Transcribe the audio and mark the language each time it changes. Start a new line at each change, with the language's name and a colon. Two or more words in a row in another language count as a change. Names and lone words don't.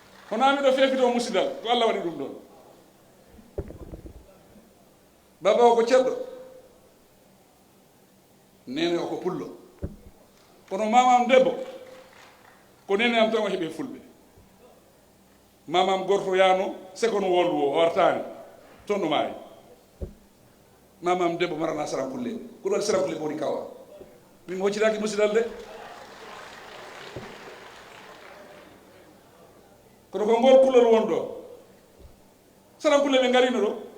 Fula: Hono, ami ɗo feefito musidal, ko Allah waɗi ɗum ɗon. Baba o ko ceɗɗo. Nene o ko pullo. Kono mama am debbo, ko nene am tan o heɓe fulɓe. Mama am gorto yano,
English: second world war,
Fula: o artani. Toon ɗo maayi. Mama am debbo marana sarankulle. Ko ɗon sarankulle woni kawa. Min mi hoccitaki musidal de. Kono ko ngol kulol won ɗo. Sarankulle ɓe ngarino ɗo.